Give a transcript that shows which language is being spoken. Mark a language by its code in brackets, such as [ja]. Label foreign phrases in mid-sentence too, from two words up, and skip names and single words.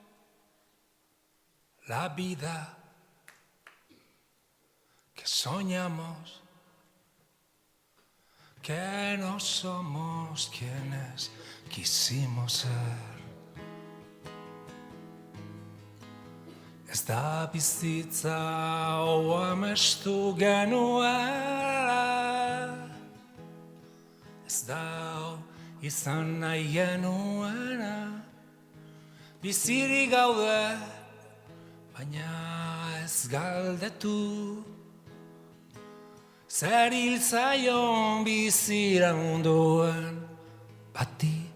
[es] la vida que soñamos, que no somos quienes quisimos ser. [eu] Ez da bizitza amestu genuela, ez da izan nahi genuena, bizirik gaude, baina ez galdetu, zer hil zaion bizira munduan bati.